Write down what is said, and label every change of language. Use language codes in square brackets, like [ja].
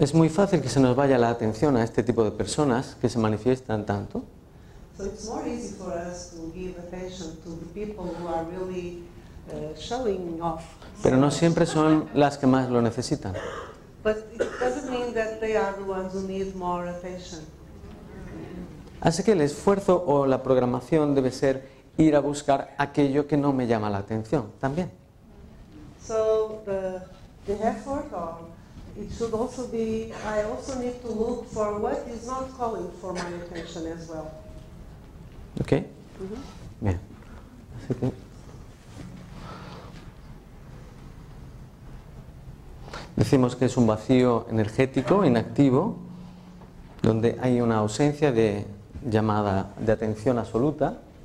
[es] Es muy fácil que se nos vaya la atención a este tipo de personas que se manifiestan tanto, [en] So it's more easy for us to give attention to the people who are really showing off. [es] pero no siempre son las que más lo necesitan. [en] But it doesn't mean that they are the ones who need more attention. [es] Así que el esfuerzo o la programación debe ser ir a buscar aquello que no me llama la atención también. [en] So the effort, or it should also be, I also need to look for what is not calling for my attention as well. [es] ¿Ok? Bien. Así que decimos que es un vacío energético, inactivo, donde hay una ausencia de llamada de atención absoluta.